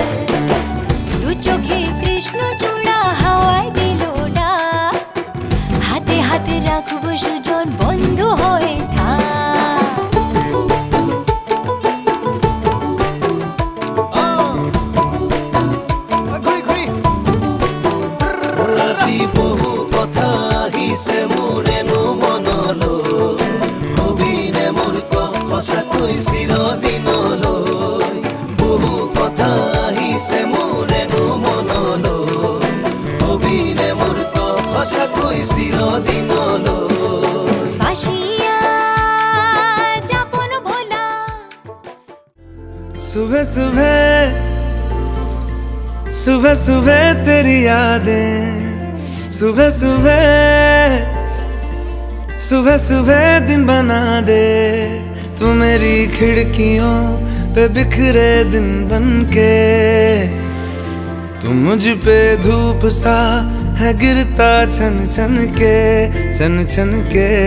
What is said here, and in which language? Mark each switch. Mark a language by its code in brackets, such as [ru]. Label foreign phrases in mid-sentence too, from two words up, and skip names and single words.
[bn] দু চোখে কৃষ্ণ চূড়া হাওয়ায় দিল ডাক, হাতে হাতে রাখবো সুজন বন্ধু হয়ে থাক। [as] ঘুরি ঘুরি আজি বহু কথা আহিছে মোৰেনো মনলৈ, হবিনে মোৰ সঁচাকৈ চিৰদিনলৈ। বহু কথা আহিছে মোৰেনো মনলৈ, হবিনে মোৰ সঁচাকৈ চিৰদিনলৈ। বাসিয়া যাপন ভোলা। [hi] सुबह सुबह सुबह सुबह तेरी यादें, सुबह सुबह सुबह सुबह दिन बना दे। तू मेरी खिड़कियों पे बिखरे दिन बनके, तू मुझ पे धूप सा है गिरता छन छन के, छन छन के।